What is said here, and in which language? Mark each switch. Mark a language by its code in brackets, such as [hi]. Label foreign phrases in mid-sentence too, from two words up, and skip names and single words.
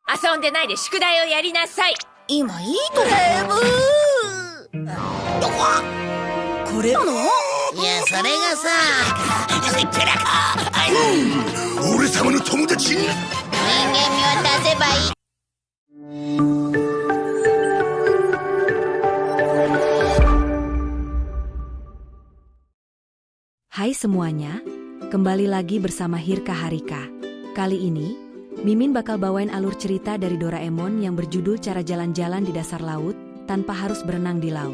[ja] 遊んでないで宿題をやりなさい。今いいとここれなの？いや、それがさ、せっけらか。俺様の友達。人間味を出せばいい。 [id] Hai semuanya, kembali lagi bersama Hirka Harika. Kali ini, Mimin bakal bawain alur cerita dari Doraemon yang berjudul Cara Jalan-Jalan di Dasar Laut Tanpa Harus Berenang di Laut.